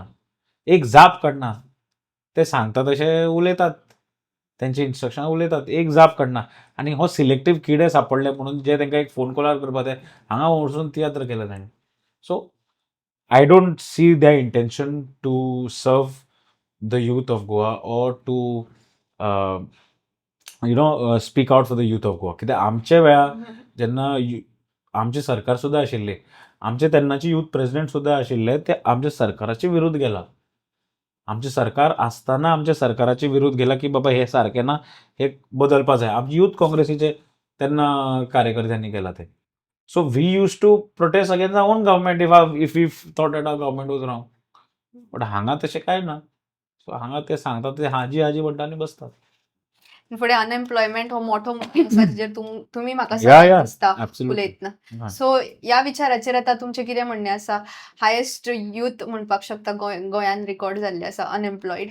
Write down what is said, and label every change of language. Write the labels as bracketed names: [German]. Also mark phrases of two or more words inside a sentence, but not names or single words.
[Konkani] एक जाप काडना. ते सांगता तशे उलयतात. तेंचे इन्स्ट्रक्शन उलयतात. एक जाप काडना. आनी हो सिलेक्टीव किडे सापडले म्हणून जे तांकां एक फोन कॉलार करपा ते हांगा वचून तियात्र केलें तांणी. [English] So I don't see their intention to serve the youth of Goa or to speak out for the youth of Goa. [Konkani] कित्याक आमचे वेळार जेन्ना आमचे सरकार सुद्दां आशिल्ले, आमचे तेन्नाचे यूथ प्रेसिडेंट सुद्दां आशिल्ले, ते आमच्या सरकाराचे विरुद्ध गेला. आमचे सरकार आसतना आमच्या सरकाराचे विरुद्ध गेला की बाबा हे सारकें ना, हे बदलपा जाय. आमचे यूथ काँग्रेसीचे तेन्ना कार्यकर्त्यांनी केला ते. [English] So we used to protest against our own government if we thought that our government was wrong. [Konkani] बट हांगा तशें कांय ना. सो हांगा ते सांगतात ते हाजी हाजी म्हणटा आनी बसतात. फुडें अनएम्प्लॉयमेंट हो मोठो मुद्दो आसा जेचेर तुमी म्हाका या सांगत या आसता एब्सोल्युटली. उलयतना. सो ह्या विचाराचेर आतां तुमचें कितें म्हणणें आसा? [English] highest youth [Konkani] म्हणपाक शकता गोंयान रिकॉर्ड जाल्ले आसा अनएम्प्लॉयड.